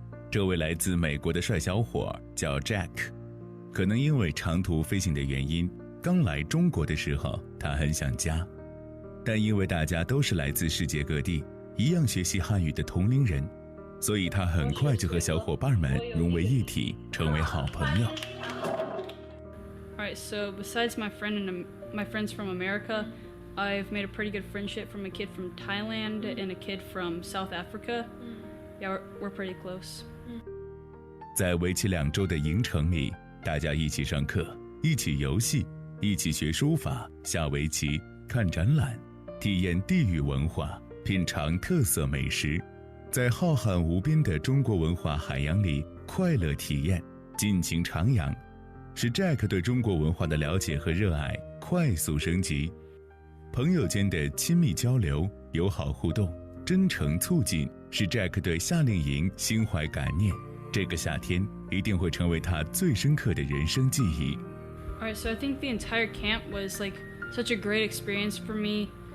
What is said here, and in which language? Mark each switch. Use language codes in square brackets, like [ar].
[zh] 这位来自美国的帅小伙叫 Jack， 可能因为长途飞行的原因，刚来中国的时候他很想家，但因为大家都是来自世界各地，一样学习汉语的同龄人，所以他很快就和小伙伴们融为一体，成为好朋友。 [en] Alright, so besides my friends from America, I've made a pretty good friendship from a kid from Thailand and a kid from South Africa. Yeah, we're pretty close. [zh] 在为期2周的营程里，大家一起上课，一起游戏，一起学书法、下围棋、看展览，体验地域文化，品尝特色美食，在浩瀚无边的中国文化海洋里快乐体验，尽情徜徉，使 Jack 对中国文化的了解和热爱快速升级。朋友间的亲密交流、友好互动、真诚促进，使 Jack 对夏令营心怀感念。这个夏天一定会成为他最深刻的人生记忆。 [en] Alright, so I think the entire camp was like such a great experience for me.